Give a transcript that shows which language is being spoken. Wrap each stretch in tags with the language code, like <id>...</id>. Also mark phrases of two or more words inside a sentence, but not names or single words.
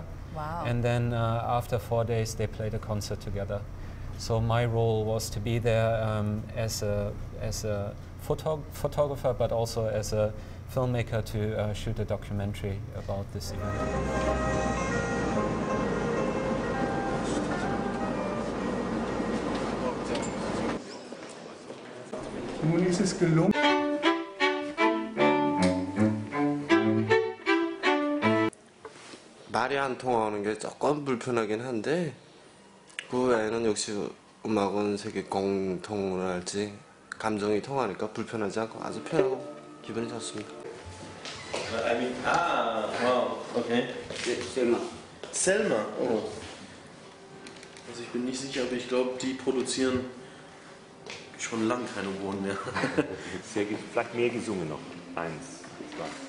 <en>Wow. And then after 4 days they played a concert together. So my role was to be there as a photographer, but also as a filmmaker to shoot a documentary about this event.</en> <de>Nun ist es gelungen.</de> <ko>말이 안 통하는 게 조금 불편하긴 한데 그 외에는 역시 음악은 세계 공통을 할지 감정이 통하니까 불편하지 않고 아주 편하고 기분이 좋습니다.</ko> <en>Wow, okay. Selma. Selma, oh.</en> <de>Also ich bin nicht sicher, aber ich glaube, die produzieren schon lange keine Oboen mehr. Sehr, vielleicht mehr gesungen noch. 1, 2.</de>